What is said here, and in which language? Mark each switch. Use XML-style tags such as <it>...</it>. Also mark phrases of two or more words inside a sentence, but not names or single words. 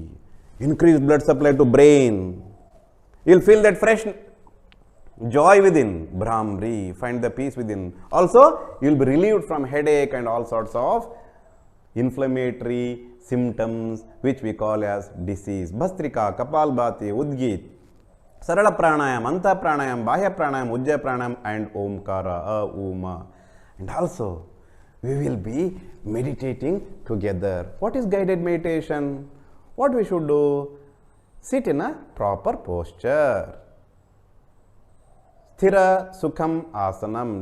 <en>Increase blood supply to brain. You will feel that fresh joy within. Brahmari. Find the peace within. Also, you will be relieved from headache and all sorts of inflammatory symptoms which we call as disease. Bhastrika, Kapalbhati, Udgit, Sarala Pranayam, Anta Pranayam, Bahya Pranayam, Ujja Pranayam and Omkara, Uma. And also, we will be meditating together. What is guided meditation? What we should do? Sit in a proper posture.</en> <sa>स्थिर सुखम् आसनम्.</sa>